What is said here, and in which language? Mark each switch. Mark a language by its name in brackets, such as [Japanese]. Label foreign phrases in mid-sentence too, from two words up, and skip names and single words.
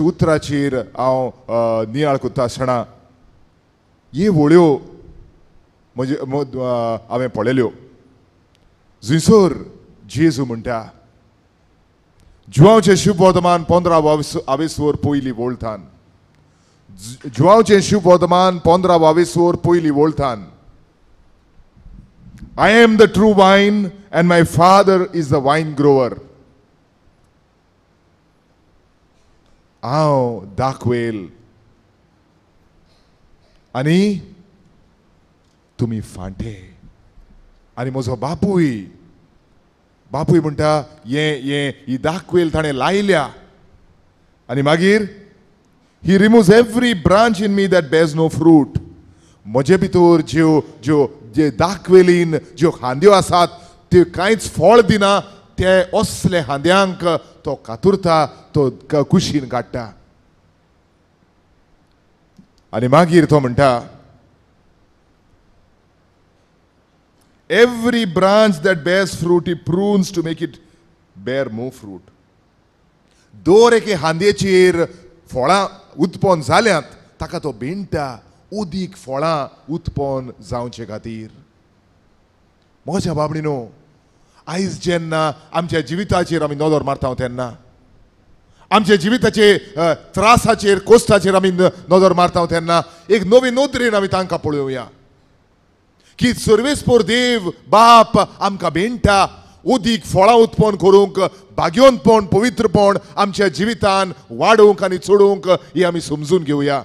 [Konkani] उतराचेर हांव नियाळ करता आसतना हे वळ्यो म्हणजे हांवें पळयल्यो जंयसर जेजू म्हणटा जुवांवचें शुभ वर्तमान 15-22 वर पयलीं वळतान जुवांवचें शुभ वर्तमान 15-22 वर पयलीं वळतान [English] I am the true vine and my father is the wine grower. [Konkani] हांव दाखवेल आनी तुमी फांटे आनी म्हजो बापूय म्हणटा ही दाखवेल ताणें लायल्या आनी मागीर [English] he removes every branch in me that bears no fruit. [Konkani] म्हजे भितर जे दाखवेलीन ज्यो खांद्यो आसात त्यो कांयच फळ दिना ते असले खांद्यांक तो कातुरता तो कुशीन काडटा आनी मागीर तो म्हणटा [English] every branch that bears fruit he prunes to make it bear more fruit. [Konkani] दर एके हांद्येचेर फळां उत्पन्न जाल्यांत ताका तो भिंडटा उदीक फळां उत्पन्न जावचे खातीर. म्हज्या बाबडीनो आयज जेन्ना आमच्या जिविताचेर आमी नदर मारता तेन्ना आमच्या जिविताचे त्रासाचेर कोश्टाचेर आमी नदर मारता तेन्ना एक नवी नदरेन आमी तांकां पळोवया की सर्वेस्पोर देव बाप आमकां भिंडटा उदीक फळां उत्पन्न करूंक भाग्योनपण पवित्रपण आमच्या जिवितान वाडोवंक आनी चडोवंक ही आमी समजून घेवया.